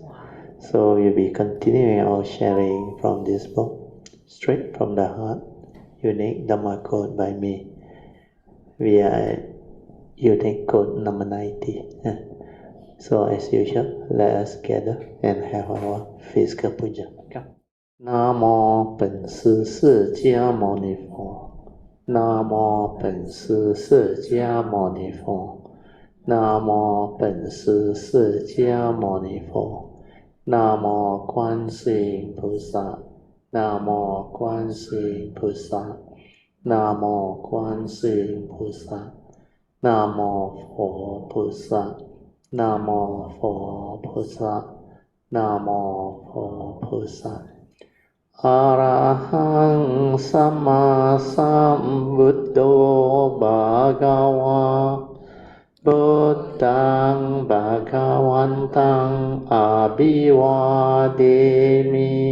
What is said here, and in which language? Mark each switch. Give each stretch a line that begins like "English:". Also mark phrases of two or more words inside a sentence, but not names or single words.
English: So we'll be continuing our sharing from this book, Straight from the Heart, Unique Dhamma Code by me. We are unique code number 90. So as usual, let us gather and have our physical puja.
Chinese: Namo 本师释迦牟尼佛。Namo 本师释迦牟尼佛。Namo 本师释迦牟尼佛。Namo 观世音菩萨。Namo 观世音菩萨。Namo 观世音菩萨。Namo 佛菩萨。
Pali: นะโมโพพุทธะนะโมโพพุทธะอะระหังสัมมาสัมพุทโธภะคะวะพุทธังภะคะวันตังอะภิวาเทมิ